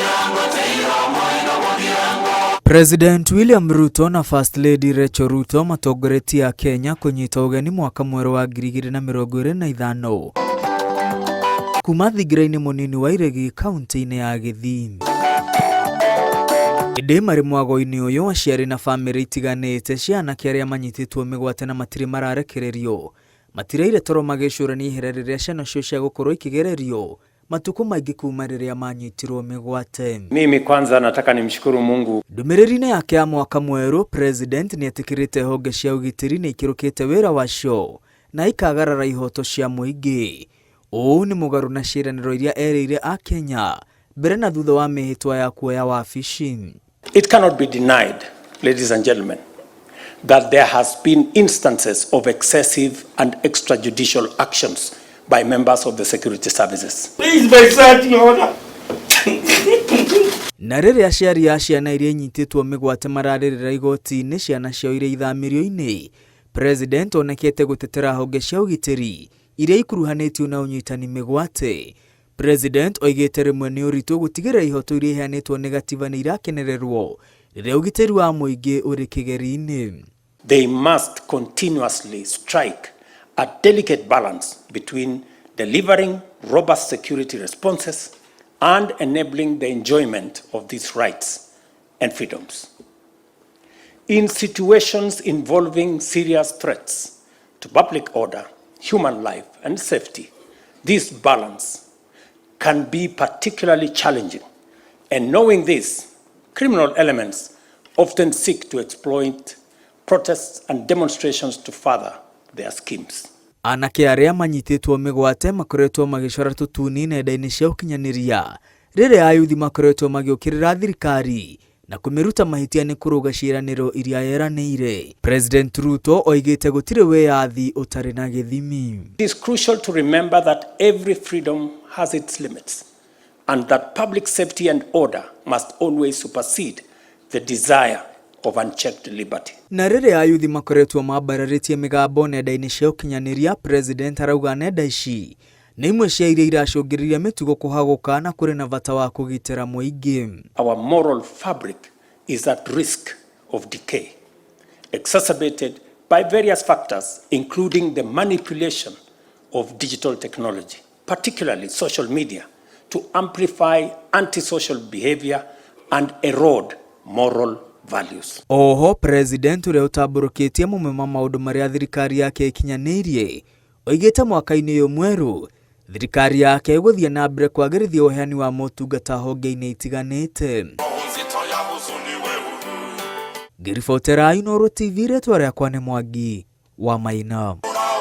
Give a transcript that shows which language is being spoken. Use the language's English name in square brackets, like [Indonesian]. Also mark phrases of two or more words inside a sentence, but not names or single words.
[Kikuyu] President William Ruto na First Lady Rachel Ruto matongoretie Kenya kunyita ugeni mwaka mwerũ wa 2025 kuma thigiraini munini wa Iregi kaunti-ini ya Githii. Indi mari mwago-ini uyu aciari na family itiganite ciana kiaria manyititwo migwate na matire mararekererio matireire toro magicurania ihera riria ciana cio cia gukorwo ikigererio matuko maingi kuma riria manyitirwo migwate. [Swahili] Mimi kwanza nataka nimshukuru Mungu. [Kikuyu] Ndumiriri-ini yake ya mwaka mwerũ, president nietikirite honge cia ũgitĩri ni ikirukite wira wacio na ikagarara ihoto cia muingi. Ũũ ni mugaru na ciiraniro iria erire a Kenya mbere na thutha wa mihitwa ya kuoya wabici. [English] It cannot be denied, ladies and gentlemen, that there has been instances of excessive and extrajudicial actions by members of the security services. Please, by such order. [Kikuyu] Na riria aciari ya ciana iria inyititwo migwate mararirira igoti-ini ciana ciao iria ithamirio-ini, president onekete gũtetera honge cia ũgitĩri iria ikuruhanĩtio na ũnyitani migwate. President oigĩte rĩmwe nĩ ũritũ gũtigĩrĩra ihoto iria iheanĩtwo nĩ gatiba nĩ irakenererwo rĩrĩa ũgitĩri wa mũingĩ ũrĩ kĩgeri-inĩ. [English] They must continuously strike a delicate balance between delivering robust security responses and enabling the enjoyment of these rights and freedoms. In situations involving serious threats to public order, human life, and safety, this balance can be particularly challenging. And knowing this, criminal elements often seek to exploit protests and demonstrations to further their schemes. [Kikuyu] Anake aria manyititwo migwate makoretwo magicora tutuni nenda-ini cia ukinyaniria riria ayuthi makoretwo magiukirira thirikari na kumiruta mahitia ni kuruga ciiraniro iria yeranĩire. President Ruto oigĩte gũtirĩ wĩyathi ũtarĩ na gĩthimi. [English] It is crucial to remember that every freedom has its limits and that public safety and order must always supersede the desire of unchecked liberty. [Kikuyu] Na riria ayuthi makoretwo mambararĩtie migambo nenda-ini cia ukinyaniria, president arauga nenda ici nĩ imwe cia iria iracũngĩrĩria mĩtugo kũhagũka na kũrĩ na bata wa kũgitĩra mũingĩ. [English] Our moral fabric is at risk of decay, exacerbated by various factors, including the manipulation of digital technology, particularly social media, to amplify antisocial behavior and erode moral values. [Kikuyu] Oho, president uria utamburukitie mumwe wa maundu maria thirikari yake ikinyanĩirie oigĩte mwaka-inĩ ũyũ mwerũ thirikari yake gũthiĩ na mbere kwagĩrithia ũheani wa motungata honge-inĩ itiganĩte. Ngĩribotera Inooro TV, rĩtwa rĩakwa nĩ Mwangi wa Maina.